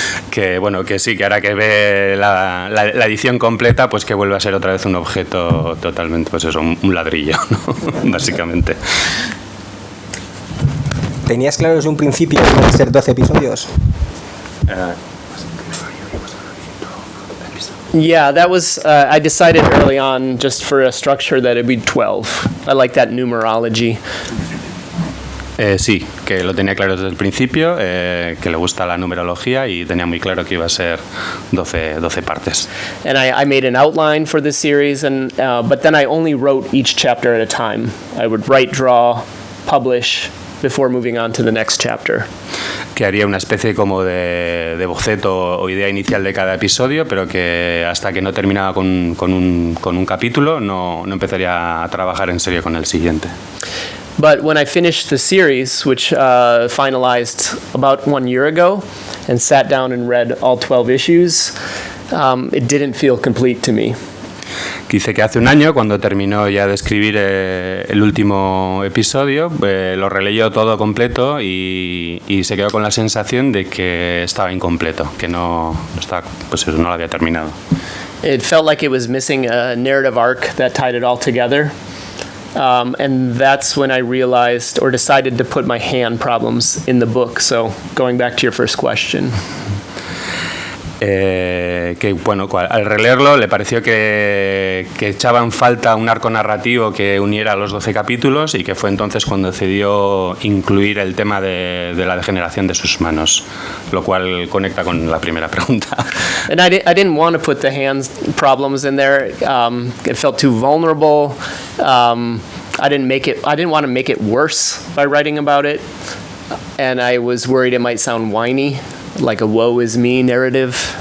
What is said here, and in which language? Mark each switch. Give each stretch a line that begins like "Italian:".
Spanish: Que bueno, que sí, que ahora que ve la edición completa, pues que vuelve a ser otra vez un objeto totalmente, pues eso, un ladrillo, ¿no? Básicamente. ¿Tenías claro desde un principio que iban a ser 12 episodios?
English: Yeah, that was, I decided early on, just for a structure, that it'd be 12. I like that numerology.
Spanish: Sí, que lo tenía claro desde el principio, que le gusta la numerología y tenía muy claro que iba a ser 12 partes.
English: And I made an outline for this series, but then I only wrote each chapter at a time. I would write, draw, publish before moving on to the next chapter.
Spanish: Que haría una especie como de boceto o idea inicial de cada episodio, pero que hasta que no terminaba con un capítulo no empezaría a trabajar en serio con el siguiente.
English: But when I finished the series, which finalized about 1 year ago, and sat down and read all 12 issues, it didn't feel complete to me.
Spanish: Dice que hace un año, cuando terminó ya de escribir el último episodio, lo releyó todo completo y se quedó con la sensación de que estaba incompleto, que no lo había terminado.
English: It felt like it was missing a narrative arc that tied it all together. And that's when I realized or decided to put my hand problems in the book. So going back to your first question.
Spanish: Que bueno, al releerlo le pareció que echaba en falta un arco narrativo que uniera los 12 capítulos, y que fue entonces cuando decidió incluir el tema de la degeneración de sus manos, lo cual conecta con la primera pregunta.
English: And I didn't want to put the hands problems in there. It felt too vulnerable. I didn't want to make it worse by writing about it, and I was worried it might sound whiny, like a woe is me narrative.